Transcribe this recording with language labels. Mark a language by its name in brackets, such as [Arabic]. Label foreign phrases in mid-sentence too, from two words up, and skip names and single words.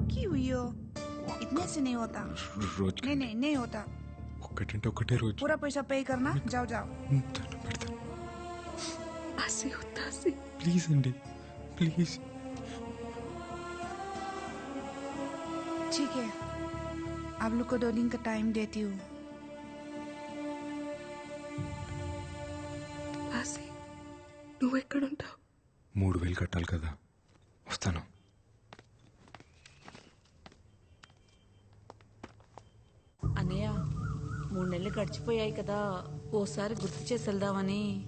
[Hindi] हुई हो? इतने से नहीं होता। [Telugu] రోజు [Hindi] नहीं नहीं नहीं होता। [Telugu] ఒక్కటంటే ఒకటే రోజు [Hindi] पूरा पैसा पे करना। जाओ जाओ। [Telugu] ఆసి వద్దా ఆసి? ప్లీజ్ అండి ప్లీజ్. [Hindi] ठीक है, आप लोग को 2 दिन का टाइम देती हूँ। [Telugu] ఆసి నువ్వు ఎక్కడుంటావు? 3000 కట్టాలి కదా, వస్తాను. అన్నయ్య 3 నెలలు గడిచిపోయాయి కదా, ఓసారి గుర్తు చేసి వెళ్దామని.